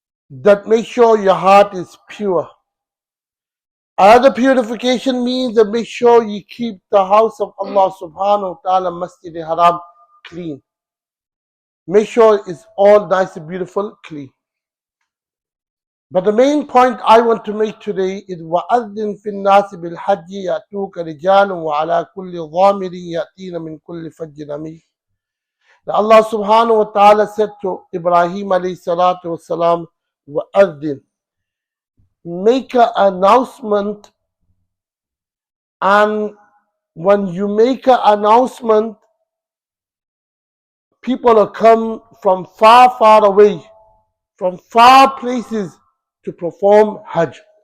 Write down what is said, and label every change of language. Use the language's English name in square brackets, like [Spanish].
[English] That make sure your heart is pure. Another purification means that make sure you keep the house of Allah subhanahu wa ta'ala, Masjid al-Haram, clean. Make sure it's all nice and beautiful, clean. But the main point I want to make today is [Arabic] وَأَذِّن فِي النَّاسِ بِالْحَجِّ يَأْتُوكَ رِجَالٌ وَعَلَى كُلِّ ضَامِرٍ يَأْتِينَ مِنْ كُلِّ فَجٍّ عَمِيقٍ. [English] That Allah subhanahu wa ta'ala said to Ibrahim alayhi salatu wasalam, وَأَذِّن, make an announcement, and when you make an announcement, people will come from far, far away, from far places to perform Hajj.